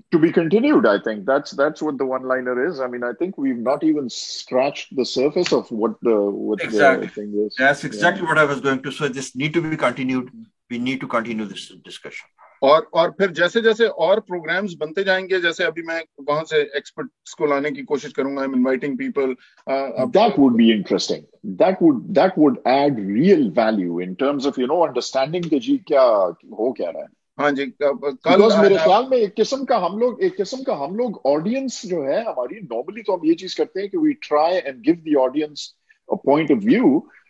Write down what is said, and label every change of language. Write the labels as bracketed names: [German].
[English] To be continued, I think that's what the one-liner is. I mean, I think we've not even scratched the surface of what exactly. the thing is. That's exactly what I was going to say. This need to be continued. We need to continue this discussion. [Urdu] اور پھر جیسے جیسے اور programmes بنتے جائیں گے, جیسے ابھی میں وہاں سے ایکسپرٹس کو لانے کی کوشش کروں گا, [English] Inviting people, that would be interesting. That would add real value in terms of understanding [Urdu] کہ جی کیا ہو کیا رہا ہے. ہاں جی, کل میرے خیال میں ایک قسم کا ہم لوگ آڈینس جو ہے ہماری, نارملی تو ہم یہ چیز کرتے ہیں کہ [English] We try and give the audience a point of view.